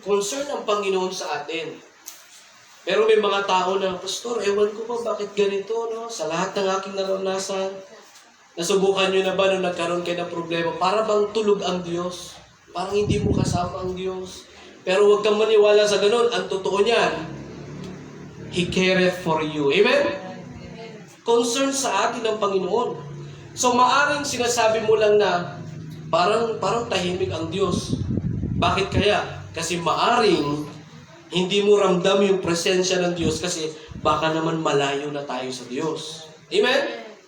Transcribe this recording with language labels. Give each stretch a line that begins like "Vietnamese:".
Filipino: Concern ang Panginoon sa atin. Pero may mga tao na, Pastor, ewan ko ba bakit ganito, no? Sa lahat ng aking naranasan, Nasubukan nyo na ba nung nagkaroon kayo ng problema? Para bang tulog ang Diyos? Parang hindi mo kasama ang Diyos. Pero huwag kang maniwala sa ganun. Ang totoo niyan,
English: He careth for you. Amen?
Filipino: Concern sa atin ng Panginoon. So maaring sinasabi mo lang na parang tahimik ang Diyos. Bakit kaya? Kasi maaring hindi mo ramdam yung presensya ng Diyos kasi baka naman malayo na tayo sa Diyos. Amen?